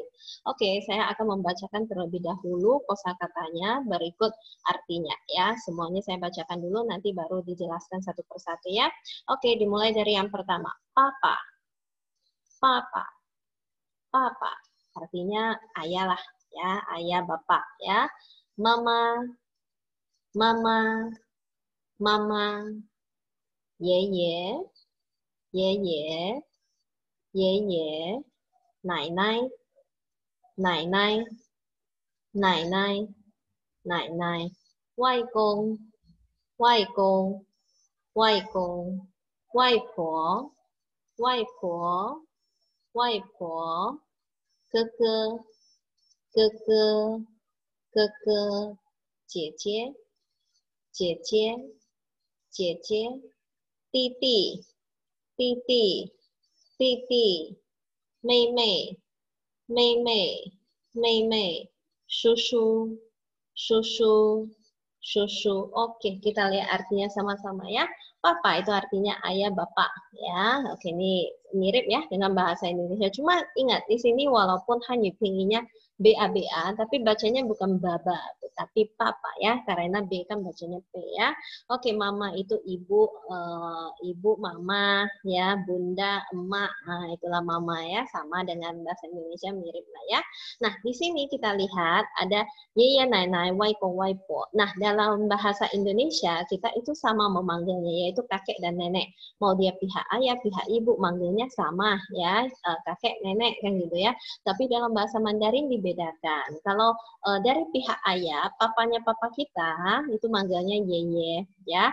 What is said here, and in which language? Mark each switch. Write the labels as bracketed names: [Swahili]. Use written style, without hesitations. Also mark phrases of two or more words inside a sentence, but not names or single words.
[Indonesian] Oke, saya akan membacakan terlebih dahulu kosakatanya, berikut artinya ya. Semuanya saya bacakan dulu, nanti baru dijelaskan satu persatu ya. Oke, dimulai dari yang pertama. [Chinese] 爸爸。爸爸。爸爸. [Indonesian] Artinya ayah lah ya, ayah bapak ya. [Chinese] 妈妈。妈妈。妈妈. 爷爷。爷爷. 爷爷. 奶奶。奶奶. 奶奶。奶奶. 外公。外公. 外公。外婆. 外婆。外婆. 哥哥。哥哥。哥哥。姐姐。姐姐。姐姐。弟弟。弟弟。弟弟。妹妹。妹妹。妹妹。叔叔。叔叔。叔叔. [Indonesian] Oke, kita lihat artinya sama-sama ya. Papa itu artinya ayah bapak ya. Oke, ini mirip ya dengan bahasa Indonesia. Cuma ingat di sini walaupun Hanyu Pinginnya BA, tapi bacanya bukan baba, tapi papa ya, karena B kan bacanya P ya. Oke, mama itu ibu, ibu, mama ya, bunda, emak, nah itulah mama ya, sama dengan bahasa Indonesia mirip lah ya. Nah, di sini kita lihat ada yeye, [Chinese] 奶奶，外公，外婆. [Indonesian] Nah, dalam bahasa Indonesia kita itu sama memanggilnya, yaitu kakek dan nenek. Mau dia pihak ayah, pihak ibu, manggilnya sama ya, kakek, nenek kan gitu ya. Tapi dalam bahasa Mandarin dibedakan. Kalau dari pihak ayah, papanya papa kita itu manggilnya yeye ya.